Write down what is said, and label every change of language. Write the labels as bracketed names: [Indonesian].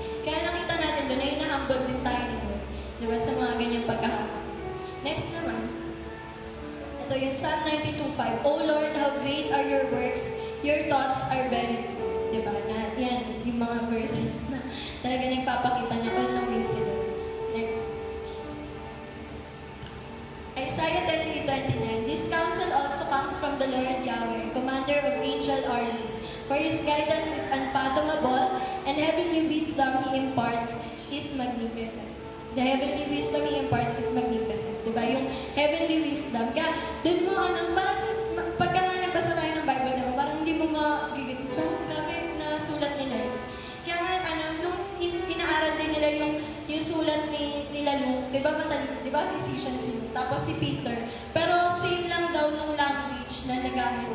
[Filipino] Kaya nakita natin doon na ina-humble din tayo ni Lord, di ba, sa mga ganyang pagkakataon. Next naman, ito yung Psalm 92:5. [English] O Lord, how great are your works, your thoughts are very good. [Filipino] Di ba, na yan, yung mga verses na talaga nagpapakita na [English] all knowing [Filipino] si Lord. Next. [English] Isaiah 30:29. This counsel also comes from the Lord Yahweh, commander of angel armies. For His guidance is unfathomable, and heavenly wisdom He imparts is magnificent. The heavenly wisdom He imparts is magnificent. [Filipino] Diba? Yung [English] heavenly wisdom. [Filipino] Kaya, dun mo, parang, pagka nga nagbasa tayo ng Bible, diba? Parang hindi mo magigit. Parang grabe na sulat ni Lord. Kaya nga, nung inaaral din nila yung sulat nila Luke, diba matalino, diba? Physician si Luke, tapos si Peter. Pero same lang daw nung language na nagamit.